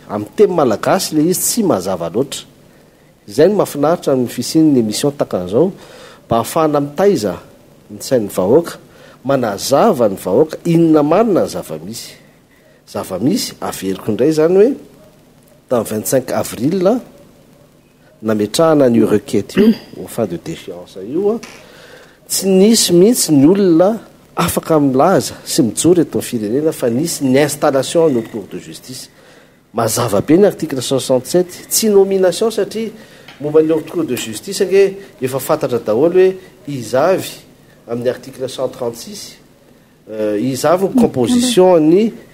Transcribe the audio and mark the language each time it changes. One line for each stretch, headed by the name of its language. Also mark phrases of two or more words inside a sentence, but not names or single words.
Malagasy: Amin'ny teny malagasy le izy tsy mazava loatra. Izay ny mahafinaritra amin'ny fisin'ny émission takan'izao mba ahafahana mitaiza ny sain'ny vahoaka manazava ny vahoaka inona marina ny zava-misy averiko indray zany hoe tamin'ny 25 avril nametrahana n'io requête io
French: au fin de défiance
Malagasy: io tsy nisy mihitsy ny olona afaka milaza sy mijory eto amin'ny firenena fa nisy ny installation no
French: cour de justice
Malagasy: mazava be ny article 67 tsy nomination satria momba ny
French: cour de justice
Malagasy: ake efa fantatra daholo hoe izavy amin'ny article 136 izavy ny composition ny